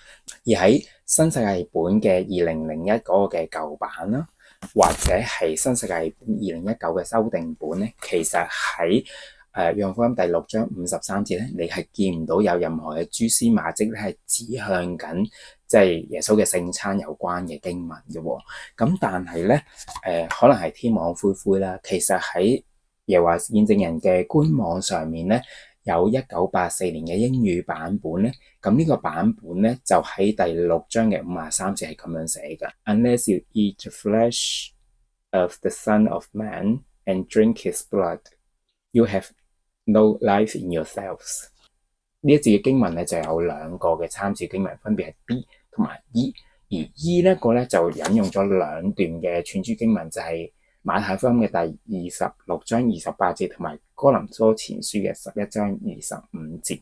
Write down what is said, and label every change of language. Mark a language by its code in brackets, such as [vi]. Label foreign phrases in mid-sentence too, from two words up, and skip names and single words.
[yue] 而喺新世界本嘅2001嗰個嘅舊版啦，或者係新世界本2019嘅修訂本咧，其實喺約翰福音第6章53節咧，你係見唔到有任何嘅蛛絲馬跡咧係指向緊即係耶穌嘅聖餐有關嘅經文嘅喎。咁但係咧可能係天網恢恢啦。其實喺耶和華見證人嘅官網上面咧，有1984年嘅英語版本咧。咁呢個版本咧就喺第6章嘅53節係咁樣寫嘅。 [en] Unless you eat the flesh of the Son of Man and drink his blood, you have no life in yourselves。 [yue] 呢一節嘅經文咧就有2個嘅參照經文，分別係 B 同埋 E。而 E 呢個咧就引用咗2段嘅串珠經文，就係馬太福音嘅第26章28節同埋哥林多前書嘅11章25節。